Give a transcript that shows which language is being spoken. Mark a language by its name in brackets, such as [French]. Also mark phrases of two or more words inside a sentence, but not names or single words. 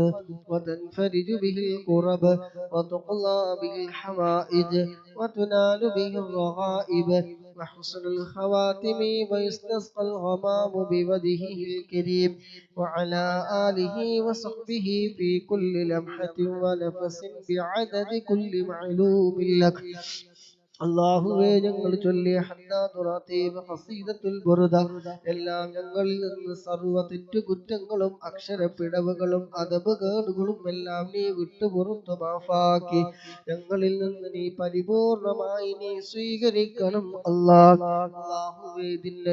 [Arabic] وتنفرج به الكرب وتقضى به الحوائج وتنال به الرغائب وحسن الخواتم ويستسقى الغمام بوجهه الكريم وعلى آله وصحبه في كل لمحة ونفس بعدد كل معلوم لك [Malayalam] അല്ലാഹുവേ ഞങ്ങൾ ചൊല്ലിയ ഹദ്ദാതു റതീബ് ഖസീദത്തുൽ ബുർദ എല്ലാം ഞങ്ങളിൽ നിന്ന് സർവ്വ തെറ്റുകുറ്റങ്ങളും അക്ഷരപ്പിഴവുകളും അദബുകളും എല്ലാം നീ വിട്ടുപുറത്തു മാഫാക്കി ഞങ്ങളിൽ നിന്ന് നീ പരിപൂർണമായി നീ സ്വീകരിക്കണം അല്ലാഹുവേ ഇതിന്റെ